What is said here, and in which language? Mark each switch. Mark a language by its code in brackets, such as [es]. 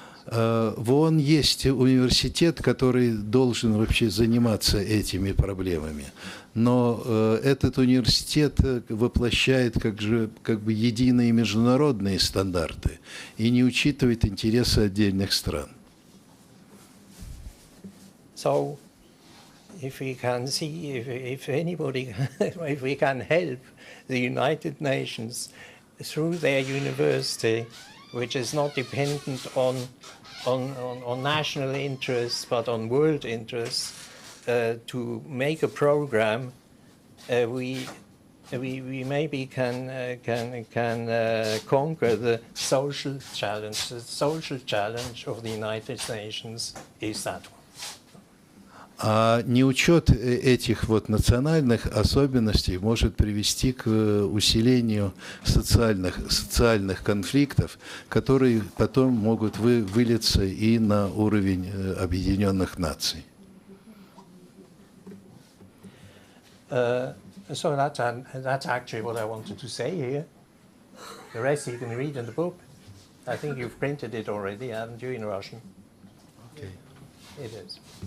[ru] В ООН есть университет, который должен вообще заниматься этими проблемами. Но этот университет воплощает как бы единые международные стандарты и не учитывает интересы отдельных стран. [en] So, if we can see, if anybody, if we can help the United Nations through their university, which is not dependent on national interests but on world interests, to make a program, we maybe can conquer the social challenge. The social challenge of the United Nations is that one. [ru] А неучет этих вот национальных особенностей может привести к усилению социальных конфликтов, которые потом могут вылиться и на уровень Объединенных Наций. [en] So that's actually what I wanted to say here. The rest you can read in the book. I think you've printed it already, haven't you, in Russian? Okay. It is.